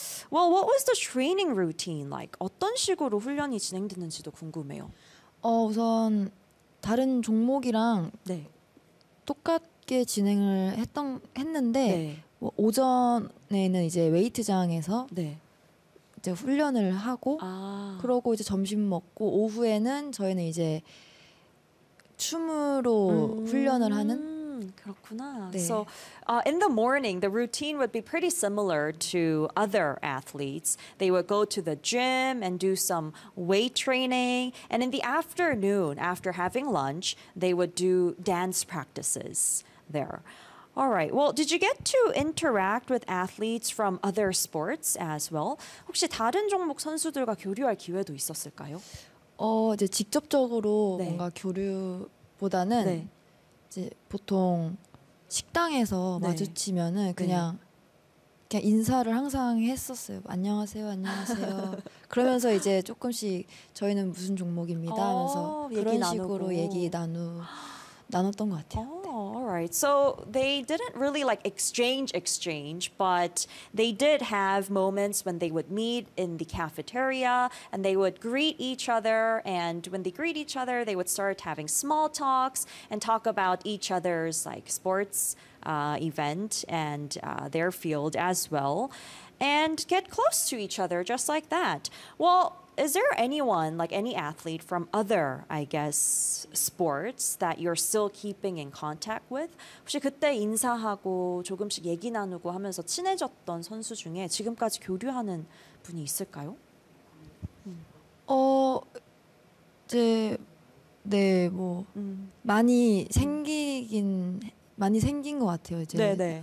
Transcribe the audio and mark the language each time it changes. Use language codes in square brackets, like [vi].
[en] Well, what was the training routine like? [ko] 어떤 식으로 훈련이 진행됐는지도 궁금해요. 우선 다른 종목이랑 네. 똑같게 진행을 했는데 네. 뭐 오전에는 이제 웨이트장에서 네. 이제 훈련을 하고 아. 그러고 이제 점심 먹고 오후에는 저희는 이제 춤으로 훈련을 하는 그렇구나. 네. [en] So in the morning, the routine would be pretty similar to other athletes. They would go to the gym and do some weight training. And in the afternoon, after having lunch, they would do dance practices there. All right. Well, did you get to interact with athletes from other sports as well? [ko] 혹시 다른 종목 선수들과 교류할 기회도 있었을까요? 이제 직접적으로 네. 뭔가 교류보다는 네. 보통 식당에서 네. 마주치면은 그냥 네. 그냥 인사를 항상 했었어요. 안녕하세요, 안녕하세요. 그러면서 이제 조금씩 저희는 무슨 종목입니다 하면서 그런 식으로 얘기 나눴던 것 같아요. [en] Alright, so they didn't really like exchange, but they did have moments when they would meet in the cafeteria and they would greet each other. And when they greet each other, they would start having small talks and talk about each other's like sports event and their field as well and get close to each other just like that. Well, is there anyone, like any athlete from other, I guess, sports that you're still keeping in contact with? [ko] 혹시 그때 인사하고 조금씩 얘기 나누고 하면서 친해졌던 선수 중에 지금까지 교류하는 분이 있을까요? 이제 네, 뭐 많이 생긴 것 같아요. 이제 네네.